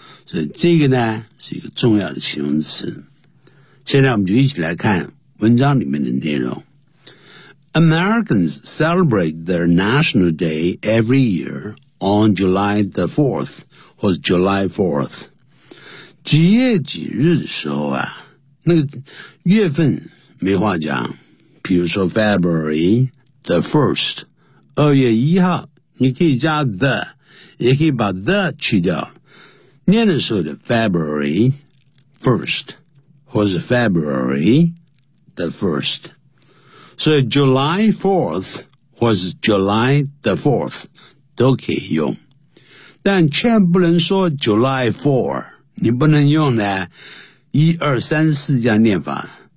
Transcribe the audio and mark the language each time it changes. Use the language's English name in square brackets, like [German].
[Chinese] 所以这个呢是一个重要的形容词。现在我们就一起来看文章里面的内容。 [English] Americans celebrate their National Day every year on July the 4th, [Chinese] 或是 [English] July 4th. [Chinese] 几月几日的时候啊，那个月份没话讲。比如说 [English] February the 1st, [Chinese] 2月1号，你可以加 the, 也可以把 the 去掉。念的时候的 [English] February 1st, [Chinese] 或是 [English] February the 1st. So July 4th was July the 4th, [Chinese] 都可以用。但千万不能说 [English] July 4, [Chinese] 你不能用呢一二三四这样念法。